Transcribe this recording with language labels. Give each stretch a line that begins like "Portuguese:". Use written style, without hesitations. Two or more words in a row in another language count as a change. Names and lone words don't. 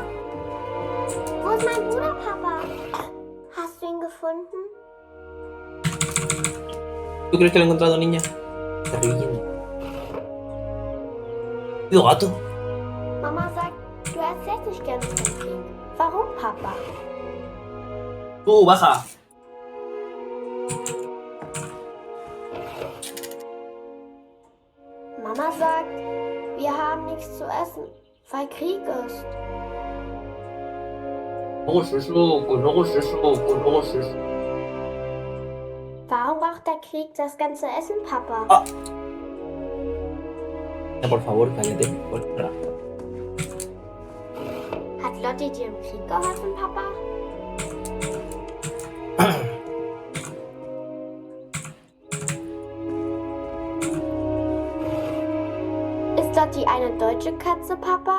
German: Wo ist mein Bruder, Papa? Hast du ihn gefunden?
Spanish: ¿Tú crees que lo he encontrado, niña? Está reviviendo. ¡Tío gato!
German: Mama sagt, du erzählst nicht gerne vom Krieg. Warum, Papa?
Spanish: Baja!
German: Mama sagt, wir haben nichts zu essen, weil Krieg ist. Warum braucht der Krieg das ganze Essen, Papa? Ah. Ja,
Spanish: por favor, cállate.
German: Hat Lotti dir im Krieg geholfen, Papa? Ist Lotti eine deutsche Katze, Papa?